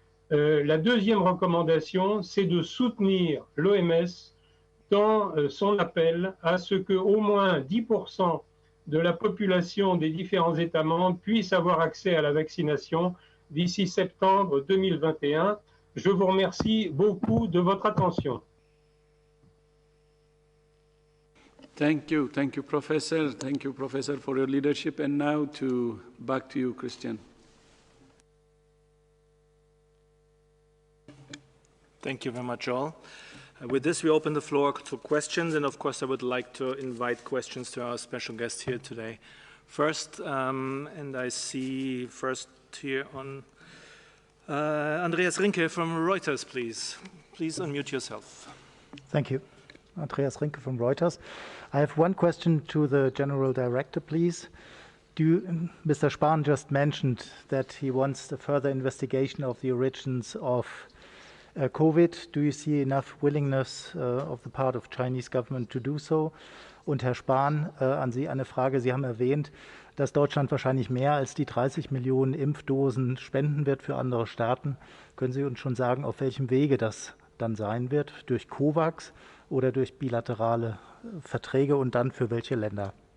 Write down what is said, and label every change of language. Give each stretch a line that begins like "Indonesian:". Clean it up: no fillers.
French: La deuxième recommandation, c'est de soutenir l'OMS dans son appel à ce qu'au moins 10% de la population des différents États membres puisse avoir accès à la vaccination d'ici septembre 2021. Je vous remercie beaucoup de votre attention.
English: Thank you, Professor. Thank you, Professor, for your leadership. And now back to you, Christian. Thank you very much, all. With this, we open the floor to questions, and of course, I would like to invite questions to our special guest here today. First, and I see first here on Andreas Rinke from Reuters, please. Please unmute yourself. Thank you. Andreas Rinke from Reuters. I have one question to the General Director, please. Mr. Spahn just mentioned that he wants a further investigation of the origins of COVID. Do you see enough willingness of the part of Chinese government to do so?
German: Und Herr Spahn, an Sie eine Frage. Sie haben erwähnt, dass Deutschland wahrscheinlich mehr als die 30 Millionen Impfdosen spenden wird für andere Staaten. Können Sie uns schon sagen, auf welchem Wege das dann sein wird? Durch COVAX oder durch bilaterale Verträge und dann für welche Länder?